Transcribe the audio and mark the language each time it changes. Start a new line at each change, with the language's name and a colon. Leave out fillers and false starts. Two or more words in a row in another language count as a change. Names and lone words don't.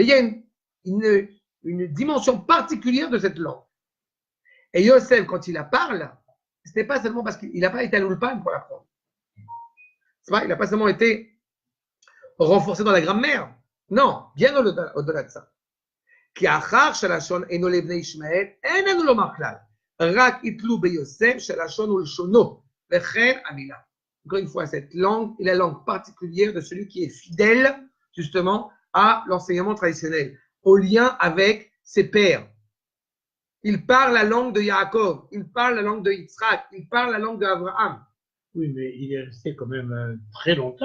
French: Mais il y a une dimension particulière de cette langue. Et Yosef, quand il la parle, ce n'est pas seulement parce qu'il n'a pas été à l'Ulpan pour l'apprendre. Il n'a pas seulement été renforcé dans la grammaire. Non, bien au-delà de ça.
Hebrew: כי אחר שלשון אינו לבני ישמעאל, אין לנו לומר כלל. רק יתלו ביוסף שלשון ולשונו, וכן המילה.
French: Encore une fois, cette langue est la langue particulière de celui qui est fidèle, justement, à l'enseignement traditionnel, au lien avec ses pères. Il parle la langue de Yaakov, il parle la langue de Yitzhak, il parle la langue d'Abraham. Oui, mais il est resté quand même très longtemps.